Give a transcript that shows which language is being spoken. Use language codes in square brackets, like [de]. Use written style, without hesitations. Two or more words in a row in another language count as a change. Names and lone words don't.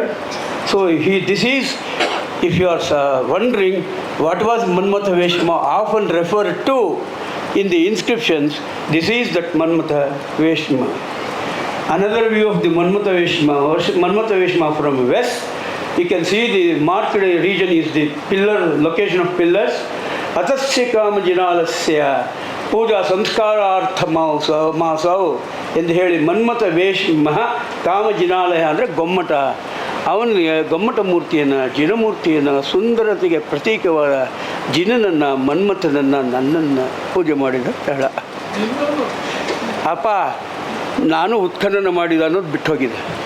[en] So this is, if you are wondering what was Manmatha Veshma often referred to in the inscriptions, this is that Manmatha Veshma. Another view of the Manmatha Veshma from west, you can see the marked region is the pillar, location of pillars. [sa] अतस्य काम जिनालस्य पूजा संस्कारार्थ मासव [kn] ಎಂದು ಹೇಳಿ ಮನ್ಮಥ ವೇಶ್ಮ ಕಾಮ ಜಿನಾಲಯ ಅಂದರೆ ಗೊಮ್ಮಟ. ಅವನಿಗೆ ಗೊಮ್ಮಟ ಮೂರ್ತಿಯನ್ನು, ಜಿನಮೂರ್ತಿಯನ್ನು, ಸುಂದರತೆಗೆ ಪ್ರತೀಕವಾದ ಜಿನನನ್ನು, ಮನ್ಮಥನನ್ನು, ನನ್ನನ್ನು ಪೂಜೆ ಮಾಡಿದ ಸ್ಥಳ. ಅಪ್ಪ ನಾನು ಉತ್ಖನನ ಮಾಡಿದ ಅನ್ನೋದು ಬಿಟ್ಟು ಹೋಗಿದೆ.